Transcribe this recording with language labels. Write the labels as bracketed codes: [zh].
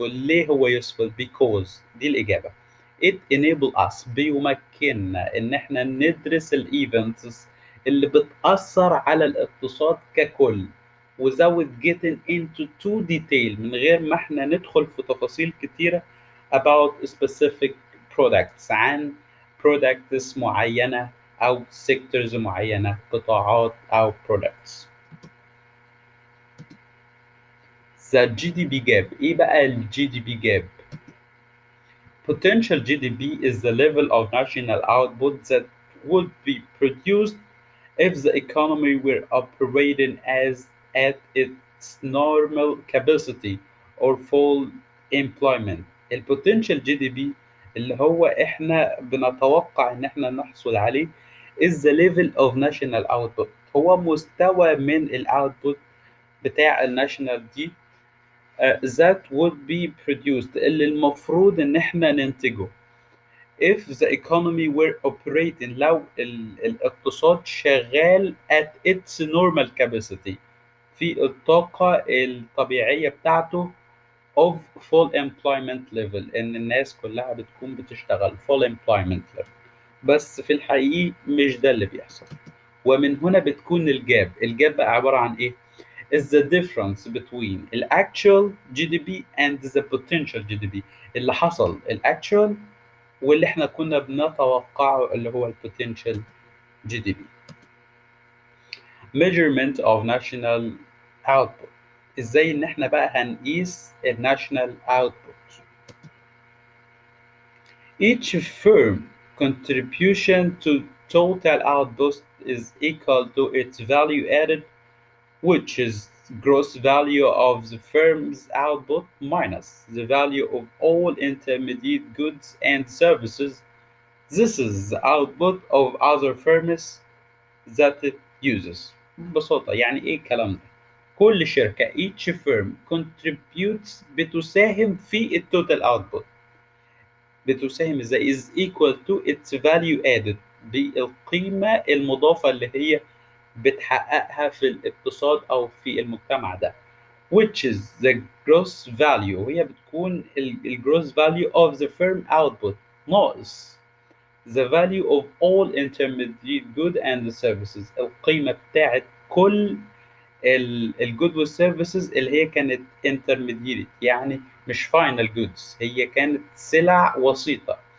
[ar] ليه هو useful؟ Because دي الإجابة. It enable us، بيمكننا إن إحنا ندرس الإيفنتس اللي بتأثر على الاقتصاد ككل [en] without getting into too detail، [ar] من غير ما إحنا ندخل في تفاصيل كتيرة about specific products، عن products معينة أو sectors معينة، قطاعات أو products. [en] The GDP gap. [ar] إيه بقى ال GDP gap؟ [en] Potential GDP is the level of national output that would be produced if the economy were operating as at its normal capacity or full employment. [ar] ال potential GDP اللي هو احنا بنتوقع ان احنا نحصل عليه [en] is the level of national output، [ar] هو مستوى من الاوتبوت بتاع الناشونال دي [en] that would be produced، [ar] اللي المفروض ان احنا ننتجه if the economy were operating، لو الاقتصاد شغال at its normal capacity في الطاقة الطبيعية بتاعته of full employment level، إن الناس كلها بتكون بتشتغل full employment level، بس في الحقيقي مش ده اللي بيحصل. ومن هنا بتكون الجاب بقى عبارة عن إيه؟ [en] is the difference between the actual GDP and the potential GDP. [ar] اللي حصل actual واللي احنا كنا بنتوقعه اللي هو potential GDP. [en] measurement of national output. [ar] ازاي ان احنا بقى هنقيس national output. [en] Each firm contribution to total output is equal to its value added, which is gross value of the firm's output minus the value of all intermediate goods and services. This is the output of other firms that it uses. [ar] ببساطة يعني إيه الكلام ده؟ كل شركة each firm contributes بتساهم في التوتال output. بتساهم ازاي؟ [en] is equal to its value added، [ar] بالقيمة المضافة اللي هي بتحققها في الاقتصاد أو في المجتمع ده. which is the gross value، وهي بتكون gross value of the firm output ناقص the value of all intermediate good and services، القيمة بتاعت كل الجود والسيرفيسز اللي هي كانت intermediate، يعني مش final goods، هي كانت سلع وسيطة.